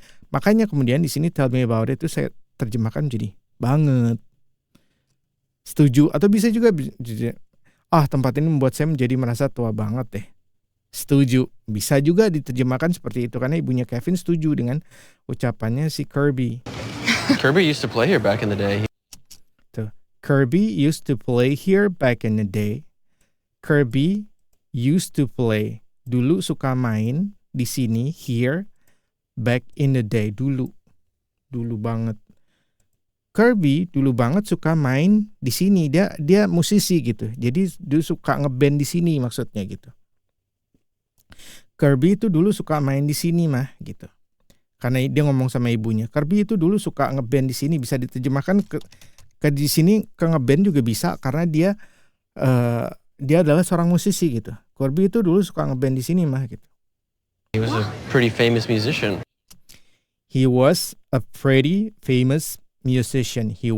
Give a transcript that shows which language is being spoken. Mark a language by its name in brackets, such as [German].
[Indonesian] Makanya kemudian di sini [English] tell me about it [Indonesian] itu saya terjemahkan jadi banget. Setuju, atau bisa juga tempat ini membuat saya menjadi merasa tua banget deh. Setuju, bisa juga diterjemahkan seperti itu karena ibunya Kevin setuju dengan ucapannya si Kirby. [English] Kirby used to play here back in the day. [Indonesian] Tuh, [English] Kirby used to play here back in the day. Kirby used to play, [Indonesian] dulu suka main di sini, [English] here, back in the day, [Indonesian] dulu banget. Kirby dulu banget suka main di sini. Dia musisi gitu. Jadi dia suka ngeband di sini maksudnya gitu. Kirby itu dulu suka main di sini mah gitu. Karena dia ngomong sama ibunya. Kirby itu dulu suka ngeband di sini, bisa diterjemahkan ke di sini ke ngeband juga bisa karena dia adalah seorang musisi gitu. Kirby itu dulu suka ngeband di sini mah gitu. [English] He was a pretty famous musician. He was a pretty famous musician.